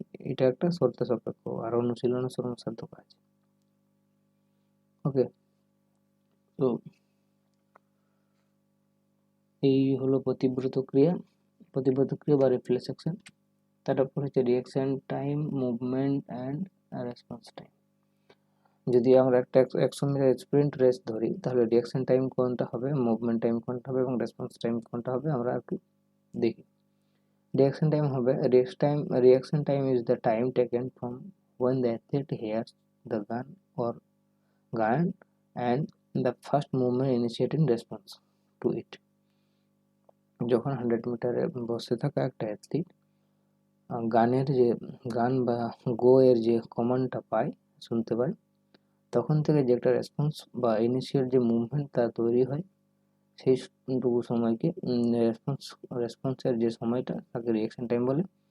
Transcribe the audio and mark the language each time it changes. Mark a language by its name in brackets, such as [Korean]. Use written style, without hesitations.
[Bangla] এটা একটা শর্ত সাপেক্ষ আর অনুশীলন শ্রমসাধ্য কাজ। ওকে, তো এই হলো প্রতিব্রত ক্রিয়া বা রিফ্লেক্স অ্যাকশন। তারপর হচ্ছে reaction time, movement and response time. যদি আমরা একটা 100 মিটার স্প্রিন্ট রেস ধরি, তাহলে রিঅ্যাকশন টাইম কোনটা হবে, মুভমেন্ট টাইম কোনটা হবে এবং রেসপন্স টাইম কোনটা হবে আমরা একটু দেখি। রিঅ্যাকশন টাইম হবে, [English] reaction time is the time taken from when the athlete hears the gun and the first movement initiating response to it. [Bangla] যখন 100 মিটারে বসে থাকা একটা অ্যাথলিট গান বা গো এর যে কমান্ডটা পায়, শুনতে পায়, তখন থেকে যে একটা রেসপন্স বা ইনিশিয়াল যে মুভমেন্ট তা তৈরি হয়, সেইটুকু সময়কে রেসপন্সের যে সময়টা তাকে রিঅ্যাকশন টাইম বলে।